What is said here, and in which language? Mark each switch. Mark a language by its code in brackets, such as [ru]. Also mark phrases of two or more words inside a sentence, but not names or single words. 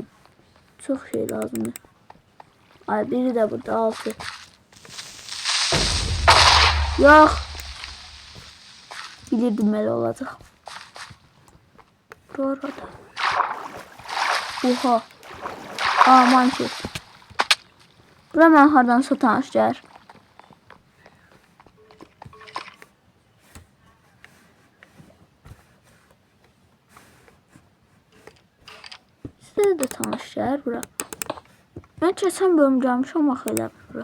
[tr] Çok şey lazımdır. Biri de burada 6. Yok. Bilirdim öyle olacak. Burada. Oha. Aman şey. [az] Bura mən hardansa tanış gəlir. Sizə də tanış gəlir bura. Mən keçən bölüm gəlmişəm axı elə bura.